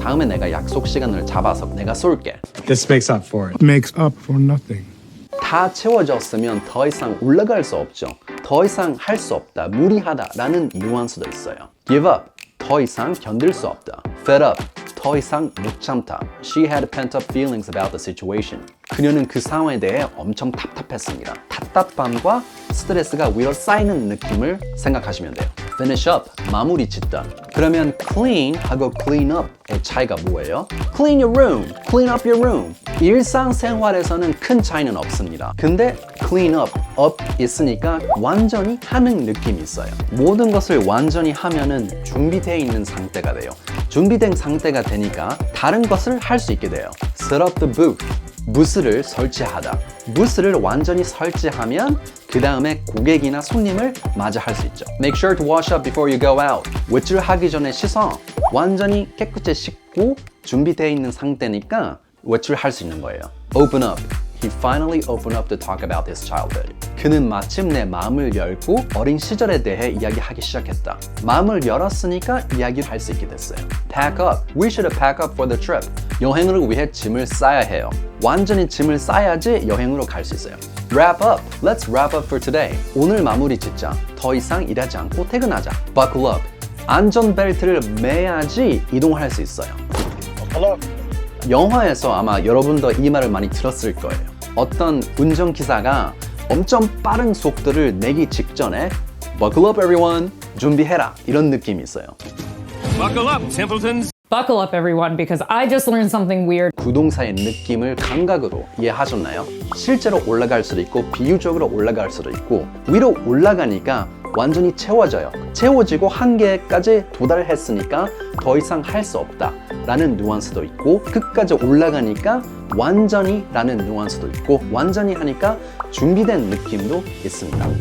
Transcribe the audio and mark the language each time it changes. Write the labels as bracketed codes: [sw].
[ko] 다음에 내가 약속 시간을 잡아서 내가 쏠게. [en] This makes up for it. Makes up for nothing. [ko] 다 채워졌으면 더 이상 올라갈 수 없죠. 더 이상 할 수 없다, 무리하다 라는 뉘앙스도 있어요. Give up, 더 이상 견딜 수 없다. Fed up, 더 이상 못 참다. [en] She had pent up feelings about the situation. [ko] 그녀는 그 상황에 대해 엄청 답답했습니다. 답답함과 스트레스가 위로 쌓이는 느낌을 생각하시면 돼요. Finish up, 마무리 짓다. 그러면 clean 하고 clean up의 차이가 뭐예요? [en] Clean your room, clean up your room. [ko] 일상생활에서는 큰 차이는 없습니다. 근데 clean up, up 있으니까 완전히 하는 느낌이 있어요. 모든 것을 완전히 하면은 준비되어 있는 상태가 돼요. 준비된 상태가 되니까 다른 것을 할 수 있게 돼요. [en] Set up the booth. [ko] 부스를 설치하다. 부스를 완전히 설치하면 그 다음에 고객이나 손님을 맞이할 수 있죠. [en] Make sure to wash up before you go out. [ko] 외출하기 전에 씻어. 완전히 깨끗이 씻고 준비되어 있는 상태니까 외출할 수 있는 거예요. [en] Open up. He finally opened up to talk about his childhood. [ko] 그는 마침내 마음을 열고 어린 시절에 대해 이야기하기 시작했다. 마음을 열었으니까 이야기를 할 수 있게 됐어요. [en] Pack up. We should pack up for the trip. [ko] 여행을 위해 짐을 싸야 해요. 완전히 짐을 싸야지 여행으로 갈 수 있어요. [en] Wrap up. Let's wrap up for today. [ko] 오늘 마무리 짓자. 더 이상 일하지 않고 퇴근하자. [en] Buckle up. [ko] 안전벨트를 매야지 이동할 수 있어요. [en] Buckle up. [ko] 영화에서 아마 여러분도 이 말을 많이 들었을 거예요. 어떤 운전기사가 엄청 빠른 속도를 내기 직전에 [en] Buckle up everyone, [ko] 준비해라 이런 느낌이 있어요. [en] Buckle up, simpletons. Buckle up, everyone, because I just learned something weird. [ko] 구동사의 느낌을 감각으로 이해하셨나요? 실제로 올라갈 수도 있고 비유적으로 올라갈 수도 있고 위로 올라가니까 완전히 채워져요. 채워지고 한계까지 도달했으니까 더 이상 할 수 없다 라는 뉘앙스도 있고, 끝까지 올라가니까 완전히 라는 뉘앙스도 있고, 완전히 하니까 준비된 느낌도 있습니다.